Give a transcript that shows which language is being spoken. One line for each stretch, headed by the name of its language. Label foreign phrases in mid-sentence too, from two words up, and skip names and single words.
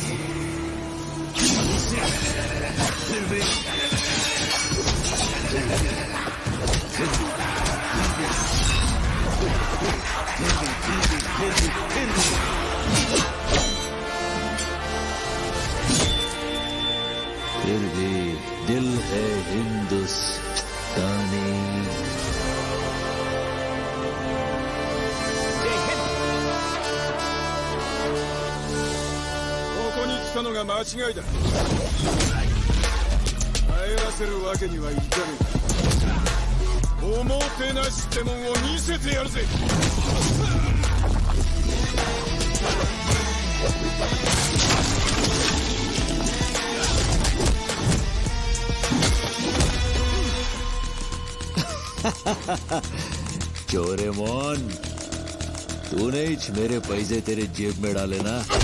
Hindi: फिर भी फिर भी दिल है हिंदुस्तानी।
Japanese: ここに来たのが間違いだ。帰らせるわけにはいかねえ。おもてなしってもんを見せてやるぜ。
Hindi: चोरेमोन, तूने ही मेरे पैसे तेरे जेब में डाले ना।